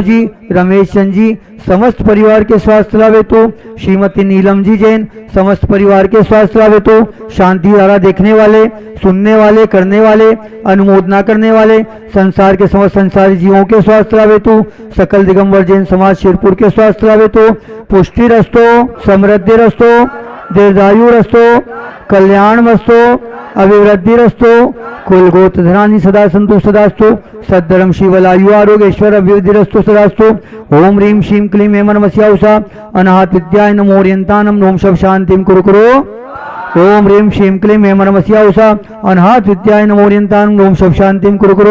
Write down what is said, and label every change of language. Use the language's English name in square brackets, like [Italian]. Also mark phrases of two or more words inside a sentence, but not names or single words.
[Hindi] जी, रमेश चंद जी समस्त परिवार के स्वास्थ्य लाभ हेतु श्रीमती नीलम जी जैन समस्त परिवार के स्वास्थ्य लाभ हेतु शांति धारा देखने वाले, सुनने वाले, करने वाले, अनुमोदना करने वाले संसार के समस्त संसारी जीवों के स्वास्थ्य लाभ हेतु सकल दिगंबर जैन समाज शिरपुर के स्वास्थ्य लाभ हेतु [Sanskrit] पुष्टि रस्तो, समृद्धि रस्तो, दीर्घायु रस्तो, कल्याण मस्तो, अभिवृद्धि रस्तो, कुल गोत्र धनानि सदा संतु सदास्तु, सद्धर्म शिवलायु आरोग्य ऐश्वर्य अभिवृद्धि रस्तो सदास्तु। ओम ह्रीं श्रीं क्लीं हेम नमस्या उषा अनाहत विद्याय नमो ओरियंतानम ओम शव शांतिम कुरु कुरु। ओम ह्रीं श्रीं क्लीं हेम नमस्या उषा अनाहत विद्याय नमो ओरियंतानम ओम शव शांतिम कुरु कुरु।